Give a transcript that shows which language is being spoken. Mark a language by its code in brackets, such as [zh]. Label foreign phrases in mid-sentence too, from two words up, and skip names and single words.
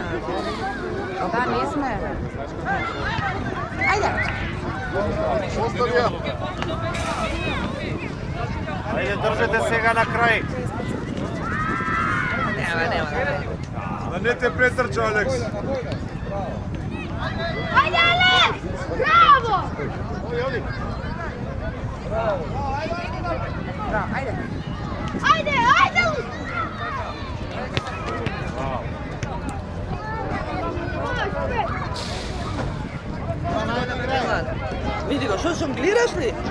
[mk] Да, не сме. Ајде. Ајде, држете сега на крај. Нема. Да не те претрча, Алекс. Ajde, Alex! Bravo! Да, ајде. Ajde, ajde! Види го, што жонглираш ли?